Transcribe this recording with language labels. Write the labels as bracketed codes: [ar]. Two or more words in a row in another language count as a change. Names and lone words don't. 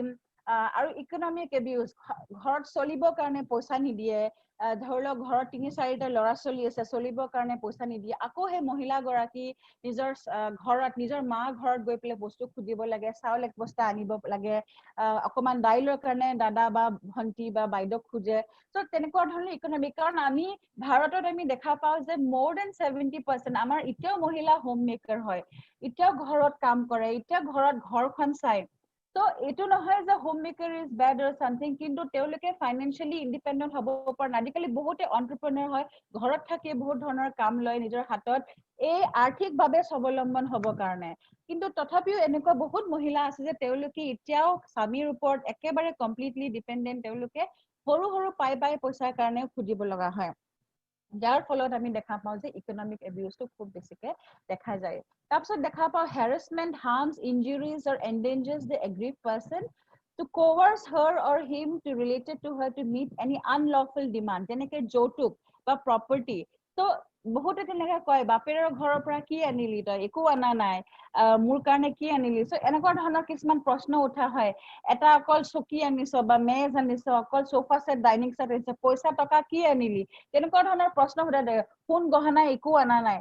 [as] আৰু [en] economic abuse, [as] ঘৰত চলিবৰ কাৰণে পইচা নিদিয়ে, ধৰি লওক ঘৰত ৩-৪টা ল'ৰা ছোৱালী আছে, চলিবৰ কাৰণে পইচা নিদিয়ে, আকৌ সেই মহিলাগৰাকী নিজৰ ঘৰত নিজৰ মা ঘৰত গৈ পেলাই বস্তু খুজিব লাগে, চাউল এক বস্তা আনিব লাগে, অকমান দাইলৰ কাৰণে দাদা বা ভন্টি বা বাইদেউক খোজে। So তেনেকুৱা ধৰণৰ ইকনমিক, কাৰণ আমি ভাৰতত আমি দেখা পাওঁ যে [en] more than 70% [as] আমাৰ এতিয়াও মহিলা [en] home maker [as] হয়, এতিয়াও ঘৰত কাম কৰে, এতিয়াও ঘৰত ঘৰখন চাই। তো এইটো নহয় যে [en] home maker is bad or something, [as] কিন্তু তেওঁলোকে [en] financially independent [as] হ'ব পৰা নাই। আজিকালি বহুতে এণ্টাৰপ্ৰেনাৰ হয়, ঘৰত থাকি বহুত ধৰণৰ কাম লয় নিজৰ হাতত এই আৰ্থিকভাৱে স্বাৱলম্বন হ'বৰ কাৰণে। কিন্তু তথাপিও এনেকুৱা বহুত মহিলা আছে যে তেওঁলোকে এতিয়াও স্বামীৰ ওপৰত একেবাৰে [en] completely dependent, [as] তেওঁলোকে সৰু সৰু পাই পইচাৰ কাৰণে খুজিব লগা হয়, যাৰ ফলত আমি দেখা পাওঁ যে [en] economic abuse [as] খুব বেছিকে দেখা যায়। তাৰপিছত দেখা পাওঁ [en] harassment, harms, injuries or endangers the aggrieved person to coerce her or him to related to her to meet any unlawful demand, [as] যেনেকে যৌতুক বা property। তো বহুতে তেনেকে কয় বাপেৰৰ ঘৰৰ পৰা কি আনিলি তই, একো আনা নাই, মোৰ কাৰণে কি আনিলি। সো এনেকুৱা ধৰণৰ কিছুমান প্ৰশ্ন উঠা হয়, এটা অকল চকী আনিছ বা মেজ আনিছ, অকল [en] sofa set dining set [as] আনিছ, পইচা টকা কি আনিলি, তেনেকুৱা ধৰণৰ প্ৰশ্ন সোধা যায়, সোণ গহনা একো আনা নাই।